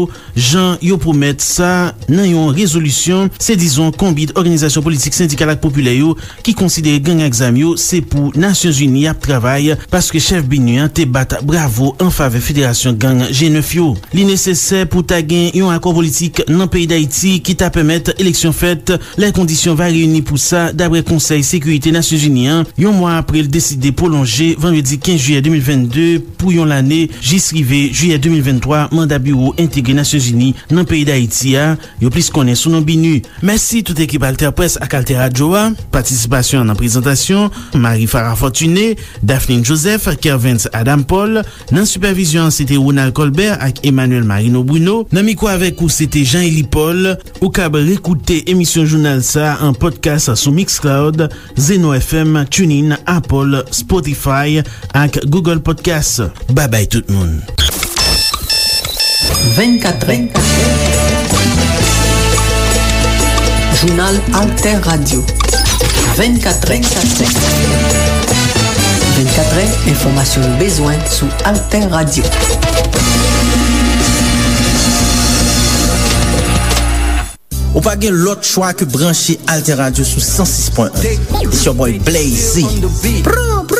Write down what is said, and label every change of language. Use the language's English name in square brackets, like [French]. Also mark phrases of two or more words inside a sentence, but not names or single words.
[Haitian Creole] Jan yo promet sa nan yon rezolusyon se dizon kombit organisasyon politik syndikal ak populè yo ki konsidere gang aksam yo se pou Nations Unies ap travay paske chef Binuyan te bat bravo an fave Fédération Gang G9 yo. Li nesesè pou ta gen yon akor politik nan Pays d'Haïti ki ta pemet eleksyon fèt, les kondisyon va reuni pou sa d'abre Conseil Sécurité Nations Unies yon mwa apre l deside prolonge vendredi 15 juillet 2022 pou yon l'année jisrive juillet 2023 mandat bureau intégré Nations Unies nan Pays d'Haïti a yo plis konen sou nan Binu. Merci tout ekip Alter Presse ak Alter Radio a, participasyon nan prezentasyon Marie Farah Fortuné, Daphne Joseph, Kervins Adam Paul, nan supervision c'était Ronald Colbert ak Emmanuel Marino Bruno, nan miko avek ou c'était Jean-Élie Paul. Ou kab rekoute emisyon journal sa en podcast sou Mixcloud, Zeno FM, TuneIn, Apple, Spotify ak Google Podcast. [English] Bye bye [Haitian Creole] tout moun. 24è Jounal Alter Radio. 24è 24è, informasyon bezwen sou Alter Radio. Ou pa gen lot chwa ke branche Alter Radio sou 106.1. [English] It's your boy Blazy.